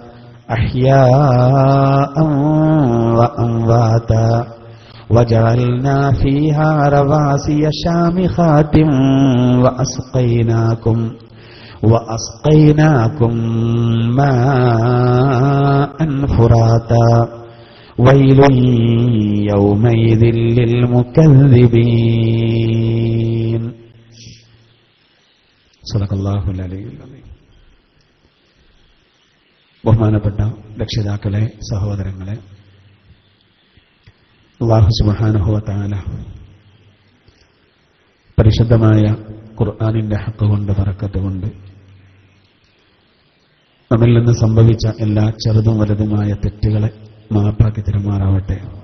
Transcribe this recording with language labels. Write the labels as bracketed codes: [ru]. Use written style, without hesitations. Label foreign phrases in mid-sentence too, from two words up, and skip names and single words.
[ar] أحياء وأمواتا وجعلنا فيها رواسي شامخات وأسقيناكم ماء فراتا ويل يومئذ للمكذبين صدق الله العلي العظيم. [ml] ബഹുമാനപ്പെട്ട രക്ഷിതാക്കളെ, സഹോദരങ്ങളെ, [ar] الله سبحانه وتعالى [ml] പരിശുദ്ധമായ ഖുർആനിന്റെ ഹഖ് കൊണ്ട് ബറക്കത്ത് കൊണ്ട് നമ്മിൽ നിന്ന് സംഭവിച്ച എല്ലാ ചെറുതും വലുതുമായ തെറ്റുകളെ മാപ്പാക്കി തരുമാറാവട്ടെ.